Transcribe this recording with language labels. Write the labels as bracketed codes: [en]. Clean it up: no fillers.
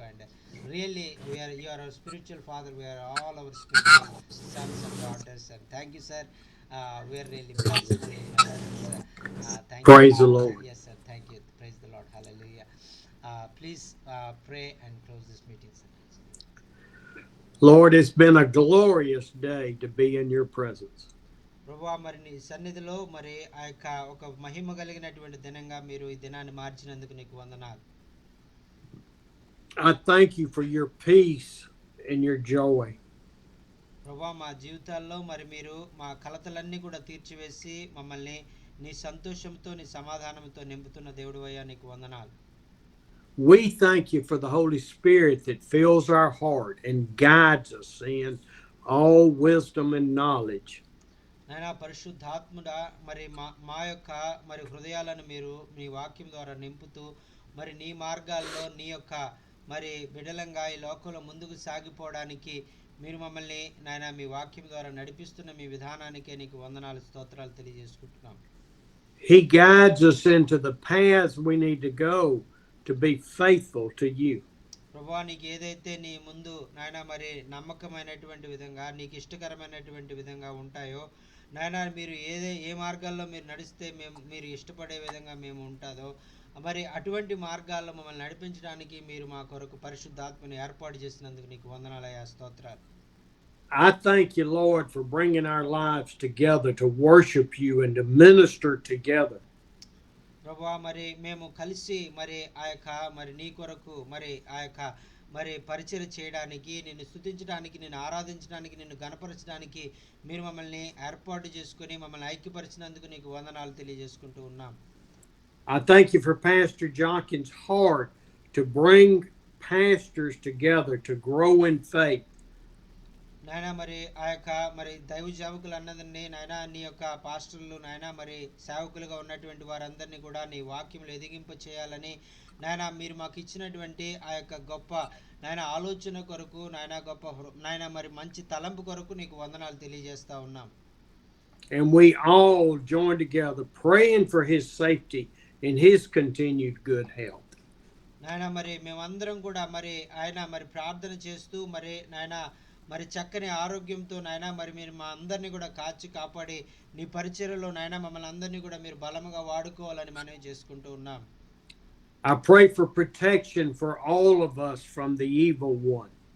[en] And really, you are our spiritual father. We are all our spiritual sons and daughters. And thank you, sir. We are really blessed to learn. Thank you. Praise the Lord. Yes, sir. Thank you. Praise the Lord. Hallelujah. Please pray and close this meeting, sir. Lord, it's been a glorious day to be in your presence. [te] ప్రభువా, మరి నీ సన్నిధిలో మరి ఆ యొక్క ఒక మహిమ కలిగినటువంటి దినంగా మీరు ఈ దినాన్ని మార్చినందుకు నీకు వందనాలు. [en] I thank you for your peace and your joy. [te] ప్రభువా, మా జీవితాల్లో మరి మీరు మా కలతలన్నీ కూడా తీర్చివేసి మమ్మల్ని నీ సంతోషంతో నీ సమాధానంతో నింపుతున్న దేవుడు అయ్యా, నీకు వందనాలు. [en] We thank you for the Holy Spirit that fills our heart and guides us in all wisdom and knowledge. [te] నాయనా పరిశుద్ధాత్ముడా, మరి మా యొక్క మరి హృదయాలను మీరు మీ వాక్యం ద్వారా నింపుతూ మరి నీ మార్గాల్లో నీ యొక్క మరి బిడలంగా ఈ లోకంలో ముందుకు సాగిపోవడానికి మీరు మమ్మల్ని నాయన మీ వాక్యం ద్వారా నడిపిస్తున్న మీ విధానానికే నీకు వందనాలు, స్తోత్రాలు తెలియజేసుకుంటున్నాం. [en] He guides us into the paths we need to go to be faithful to you. [te] ప్రభువా, నీకు ఏదైతే నీ ముందు నాయన మరి నమ్మకమైనటువంటి విధంగా నీకు ఇష్టకరమైనటువంటి విధంగా ఉంటాయో నాయన, మీరు ఏ మార్గాల్లో మీరు నడిస్తే మీరు ఇష్టపడే విధంగా మేము ఉంటుందో మరి అటువంటి మార్గాల్లో మమ్మల్ని నడిపించడానికి మీరు మా కొరకు పరిశుద్ధాత్మని ఏర్పాటు చేసినందుకు నీకు వందనాలయ్యా, స్తోత్రాలు. [en] I thank you, Lord, for bringing our lives together to worship you and to minister together. [te] ప్రభువా, మరి మేము కలిసి మరి ఆ యొక్క మరి నీ కొరకు మరి ఆ యొక్క మరి పరిచయం చేయడానికి, నిన్ను స్తుతించడానికి, నిన్ను ఆరాధించడానికి, నిన్ను గణపరచడానికి మీరు మమ్మల్ని ఏర్పాటు చేసుకుని మమ్మల్ని ఐక్యపరిచినందుకు నీకు వందనాలు తెలియజేసుకుంటూ ఉన్నాం. [en] I thank you for Pastor Jonkin's heart to bring pastors together to grow in faith. [te] నాయన మరి ఆ యొక్క మరి దైవ సేవకులు అన్నదండి నాయన, నీ యొక్క పాస్టర్లు నాయన మరి సేవకులుగా ఉన్నటువంటి వారందరినీ కూడా నీ వాక్యంలో ఎదిగింప చేయాలని నాయన మీరు మాకు ఇచ్చినటువంటి ఆ యొక్క గొప్ప నాయన ఆలోచన కొరకు నాయన గొప్ప నాయన మరి మంచి తలంపు కొరకు నీకు వందనాలు తెలియజేస్తా ఉన్నాం. [en] And we all join together praying for his safety and his continued good health. [te] నాయన మరి మేమందరం కూడా మరి ఆయన మరి ప్రార్థన చేస్తూ మరి నాయన మరి చక్కని ఆరోగ్యంతో నాయన మరి మీరు మా అందరినీ కూడా కాపాడి నీ పరిచర్యలో నాయన మమ్మల్ని అందరినీ కూడా మీరు బలముగా వాడుకోవాలని మనవి చేసుకుంటూ ఉన్నాం. [en] I pray for protection for all of us from the evil one.